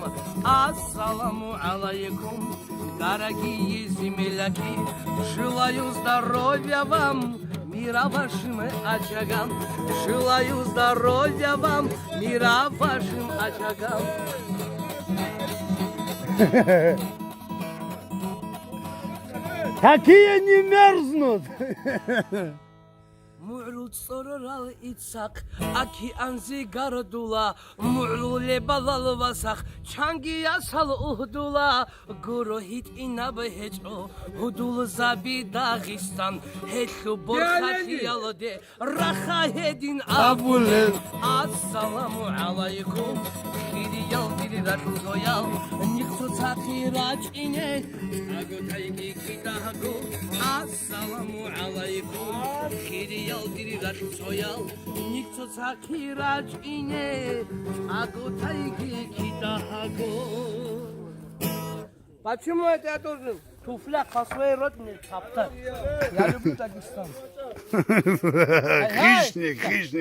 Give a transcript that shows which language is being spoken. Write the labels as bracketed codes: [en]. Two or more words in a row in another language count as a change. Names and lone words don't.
[ar] السلام عليكم, [ru] дорогие земляки, желаю здоровья вам, мира вашим очагам. Желаю здоровья вам, мира вашим очагам. Какие не мерзнут? [av] Му'лу цорорал ицак, океанзе гордула, му'лу лебалал васах, чанги ясал ухдула, гороҳит инабеҳечо, худул заби Дагестан, ҳетлу борхати ялде, раха ҳедин абуле. [ar] السلام عليكم, [av] хириял дилрахцоял, никтотаки раҷине, аготайки кидаҳаго. [ar] السلام عليكم, [av] хириял дилрахцоял, никтотаки раҷине, аготайки кидаҳаго. [ru] Почему это я должен туфля по своей родине топтать? Я люблю Дагестан. Хищник, хищник.